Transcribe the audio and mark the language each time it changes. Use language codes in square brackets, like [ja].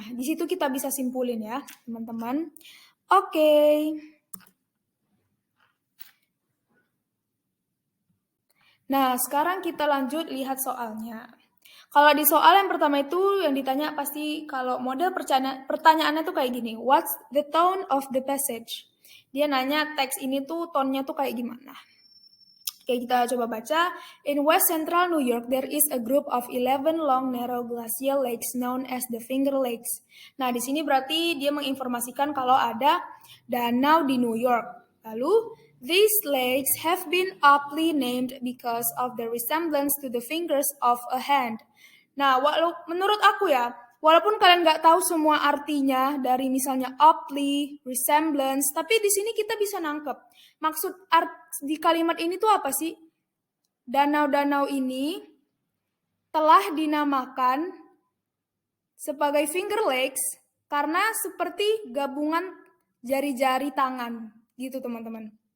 [id] Di situ kita bisa simpulin ya, teman-teman. Oke. Nah, sekarang kita lanjut lihat soalnya. Kalau di soal yang pertama itu yang ditanya pasti kalau model pertanyaannya tuh kayak gini. [en] What's the tone of the passage? [id] Dia nanya teks ini tuh tone-nya tuh kayak gimana. Oke, kita coba baca. [en] In West Central New York, there is a group of 11 long narrow glacial lakes known as the Finger Lakes. [id] Nah, di sini berarti dia menginformasikan kalau ada danau di New York. Lalu, [en] these lakes have been aptly named because of the resemblance to the fingers of a hand. [id] Nah, menurut aku ya, walaupun kalian nggak tahu semua artinya dari misalnya aptly, resemblance, tapi di sini kita bisa nangkep. Maksud di kalimat ini tuh apa sih? Danau-danau ini telah dinamakan sebagai Finger Lakes karena seperti gabungan jari-jari tangan, gitu teman-teman.